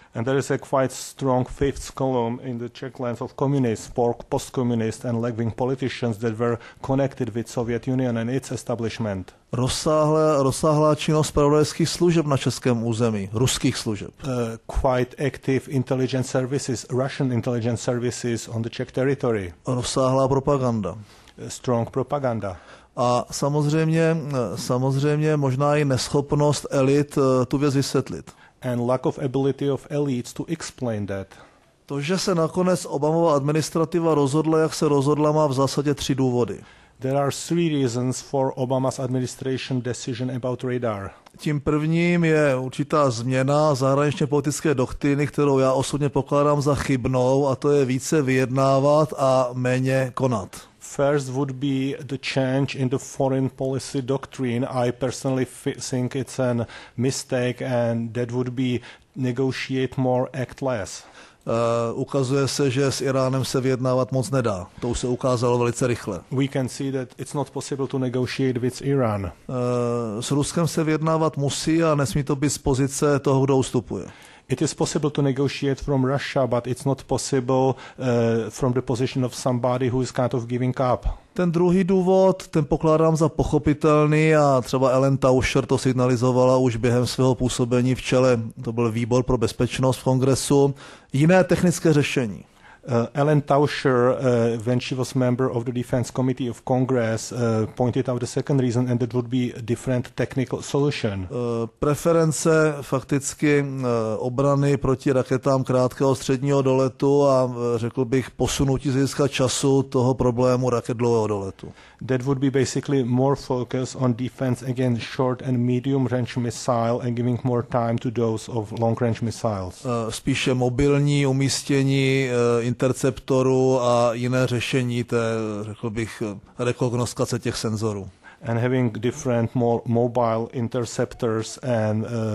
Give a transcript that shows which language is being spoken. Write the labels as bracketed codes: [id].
[en] And there is a quite strong fifth column in the Czech lands of communists, post-communist and left-wing politicians that were connected with Soviet Union and its establishment. [cs] Rozsáhlá činnost zpravodajských služeb na českém území, ruských služeb. [en] Quite active intelligence services, Russian intelligence services on the Czech territory. [cs] Rozsáhlá propaganda. [en] Strong propaganda. [cs] A samozřejmě možná i neschopnost elit tu věc vysvětlit. [en] And lack of ability of elites to explain that. [cs] To, že se nakonec Obamova administrativa rozhodla, jak se rozhodla, má v zásadě 3 důvody. [en] There are 3 reasons for Obama's administration decision about radar. [cs] Tím prvním je určitá změna zahraničně politické doktríny, kterou já osobně pokládám za chybnou, a to je více vyjednávat a méně konat. [en] First would be the change in the foreign policy doctrine. I personally think it's a mistake, and that would be negotiate more, act less. [cs] Ukazuje se, že s Iránem se vyjednávat moc nedá. To už se ukázalo velice rychle. [en] We can see that it's not possible to negotiate with Iran. [cs] S Ruskem se vyjednávat musí a nesmí to být z pozice toho, kdo ustupuje. [en] It is possible to negotiate from Russia, but it's not possible from the position of somebody who is kind of giving up. [cs] Ten druhý důvod, ten pokládám za pochopitelný a třeba Ellen Tauscher to signalizovala už během svého působení v čele, to byl výbor pro bezpečnost v Kongresu, jiné technické řešení. [en] Ellen Tauscher, when she was member of the Defense Committee of Congress, pointed out the second reason, and that would be a different technical solution. [cs] Preference fakticky obrany proti raketám krátkého středního doletu a řekl bych posunutí z hlediska času toho problému raket dlouhého doletu. [en] That would be basically more focus on defense against short and medium range missile and giving more time to those of long range missiles. [cs] Spíše mobilní umístění interceptoru a jiné řešení té, řekl bych, rekognoskace těch senzorů. [en] And having different more mobile interceptors and